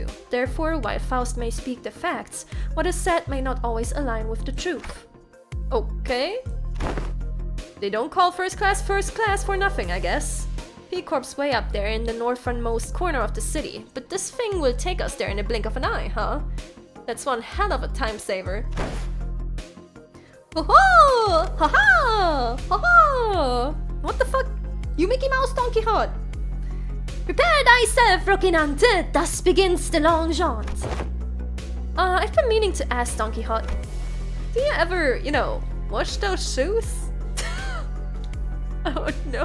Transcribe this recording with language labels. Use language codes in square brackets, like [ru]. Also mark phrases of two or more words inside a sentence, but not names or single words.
[en] Therefore, while Faust may speak the facts, what is said may not always align with the truth. Okay. They don't call first class for nothing, I guess. P-Corp's way up there in the northernmost corner of the city, but this thing will take us there in a blink of an eye, huh? That's one hell of a time saver. Ho-ho! Ha-ha! Ha-ha! What the fuck? You Mickey Mouse Don Quixote! Prepare thyself, Rocinante! Thus begins the long jaunt. I've been meaning to ask Don Quixote. Do you ever, wash those shoes? Oh no.